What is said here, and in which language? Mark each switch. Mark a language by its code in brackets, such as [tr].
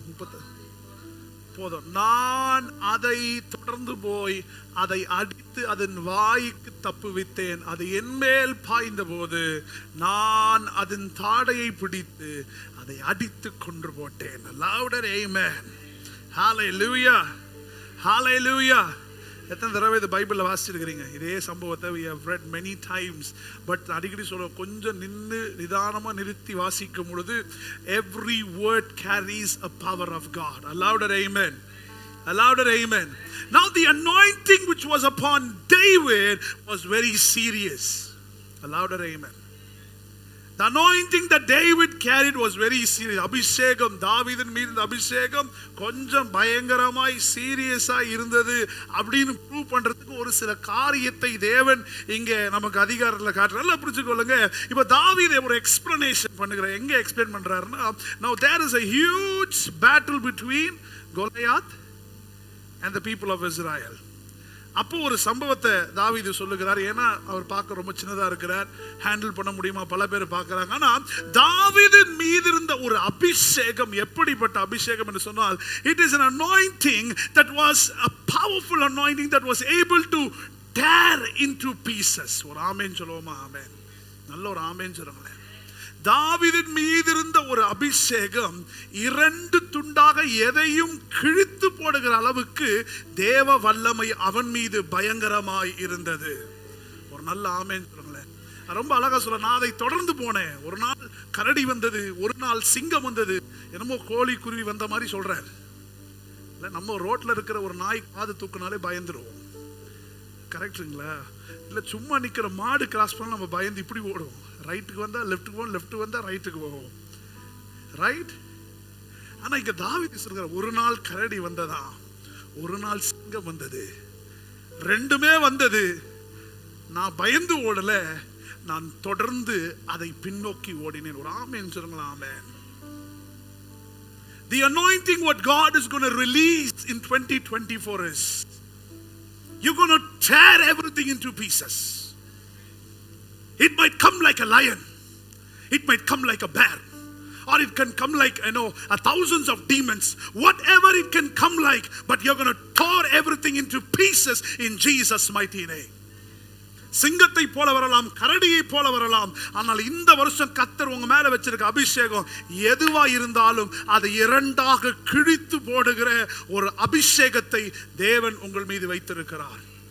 [ta] 30 போதும். நான் அதை தொடர்ந்து போய் அதை அடித்து அதன் வாய்க்கு தப்புவித்தேன். அது என் மேல் பாய்ந்த போது நான் அதன் தாடையை பிடித்து அதை அடித்து கொன்று போட்டேன். [en] Louder amen. Hallelujah. Hallelujah. [ta] எத்தனை தடவை இந்த பைபிள்ல வாசிச்சிருக்கிறீங்க இதே சம்பவத்தை? [en] we have read many times, but [ta] அடிக்கடி சொல்ல கொஞ்சம் நின்று நிதானமா நிறுத்தி வாசிக்கும் பொழுது [en] every word carries a power of God. A louder amen. A A louder amen. Now the anointing which was upon David was very serious. A louder amen. The anointing that David carried was very serious. [ta] அபிஷேகம், தாவீதின் மீது இந்த அபிஷேகம் கொஞ்சம் பயங்கரமாய் சீரியஸா இருந்தது அப்படின்னு prove பண்றதுக்கு ஒரு சில காரியத்தை தேவன் இங்க நமக்கு அதிகாரத்துல காட்டுறார். நல்லா புரிஞ்சுக்கொள்ளுங்க. இப்ப தாவீது ஒரு எக்ஸ்பிளனேஷன் பண்ணுகிறார். எங்க எக்ஸ்பிளைன் பண்றாருன்னா, [en] now there is a huge battle between Goliath and the people of Israel. [ta] அப்போ ஒரு சம்பவத்தை தாவீது சொல்லுகிறார். ஏன்னா அவர் பார்க்க ரொம்ப சின்னதா இருக்கிறார், ஹேண்டில் பண்ண முடியுமா பல பேர் பார்க்கறாங்க. ஆனா தாவீதின் மீது இருந்த ஒரு அபிஷேகம் எப்படிப்பட்ட அபிஷேகம் என்று சொன்னால், [en] it is an anointing that was a powerful anointing that was able to tear into pieces. [ta] ஒரு ஆமென் சொல்லுவோமா? ஆமென். நல்ல ஒரு ஆமென் சொல்லுங்களேன். தாவீதின் மீது இருந்த ஒரு அபிஷேகம் இரண்டு துண்டாக எதையும் கிழித்து போடுகிற அளவுக்கு தேவ வல்லமை அவன் மீது பயங்கரமாய் இருந்தது. ஒரு நல்ல ஆமென் சொல்லுங்களேன். ரொம்ப அழகா சொல்ல, நான் அதை தொடர்ந்து போனேன். ஒரு நாள் கரடி வந்தது, ஒரு நாள் சிங்கம் வந்தது, என்னமோ கோழி குருவி வந்த மாதிரி சொல்றாரு. இல்ல, நம்ம ரோட்ல இருக்கிற ஒரு நாய் காது தூக்குனாலே பயந்துருவோம். கரெக்டுங்களா? இல்ல, சும்மா நிக்கிற மாடு கிராஸ் பண்ண நம்ம பயந்து இப்படி ஓடுவோம். ரைட்டுக்கு வந்தா லெஃப்ட்டுக்கு போவோம், லெஃப்ட் வந்தா ரைட்டுக்கு போவோம். ரைட்? ஆனா இங்க தாவீது சொல்றார், ஒரு நாள் கரடி வந்ததா, ஒரு நாள் சிங்கம் வந்தது, ரெண்டுமே வந்தது, நான் பயந்து ஓடல, நான் தொடர்ந்து அதை பின்னோக்கி ஓடினேன். ஒரு ஆமென் சொல்லுங்களா? ஆமென். [en] The anointing what God is going to release in 2024 is, you're going to tear everything into pieces. It might come like a lion, it might come like a bear, or it can come like, thousands of demons, whatever it can come like, but you're going to tear everything into pieces in Jesus mighty name. [ta] சிங்கத்தை போல வரலாம், கரடியை போல வரலாம், ஆனால் இந்த வருஷம் கர்த்தர் உங்க மேல வச்சிருக்க அபிஷேகம் எதுவா இருந்தாலும் அதை இரண்டாக கிழித்து போடுகிற ஒரு அபிஷேகத்தை தேவன் உங்கள் மீது வைத்திருக்கிறார்.